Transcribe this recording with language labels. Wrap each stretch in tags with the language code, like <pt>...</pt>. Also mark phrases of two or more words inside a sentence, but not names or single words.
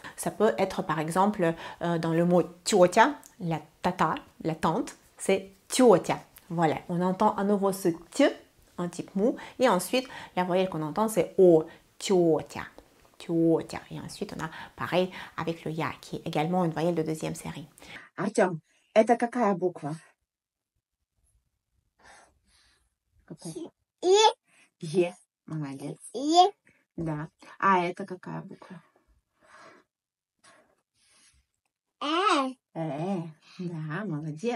<fr>Ça peut être par exemple dans le mot tiotia, la tata, la tante, c'est tiotia. Voilà, on entend à nouveau ce t, un type mou, et ensuite la voyelle qu'on entend c'est O, tiotia, tiotia. Et ensuite on a pareil avec le ya qui est également une voyelle de 2e série.</fr> <ru>Артем, это какая буква? Е. Молодец. Е. Да. А это какая буква? Да, молодец.</ru>